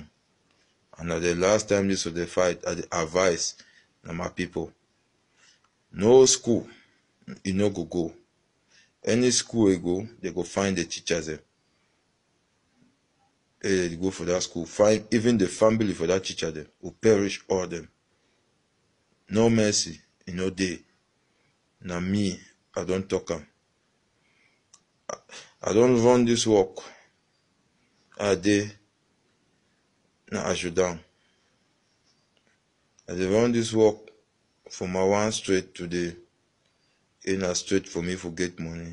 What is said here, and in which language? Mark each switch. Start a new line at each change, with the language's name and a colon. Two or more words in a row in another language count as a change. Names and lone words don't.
Nigerian Pidgin: And at the last time this was the fight, I advise my people. No school, you no go. Any school we go, they go find the teachers there. They go for that school, find even the family for that teacher there, who perish all them. No mercy, no day. Now me, I don't talk am. I don't run this work. I dey na Ajudan. I dey run this work from my one straight to the inner straight for me for get money.